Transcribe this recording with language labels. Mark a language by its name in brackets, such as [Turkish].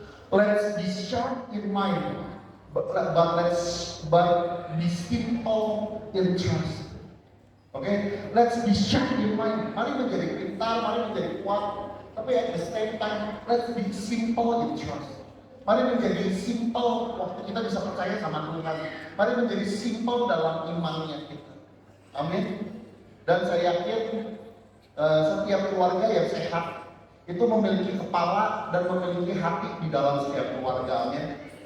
[English] Let's be sharp in mind, but be simple in trust. Oke, let's be sharp in mind. [Indonesian] Mari menjadi pintar, mari menjadi kuat. Tapi [English] at the same time, let's be simple in trust. [Indonesian] Mari menjadi simple waktu kita bisa percaya sama Tuhan. Mari menjadi simple dalam imannya kita. Amin. Dan saya yakin setiap keluarga yang sehat itu memiliki kepala dan memiliki hati di dalam setiap keluarganya.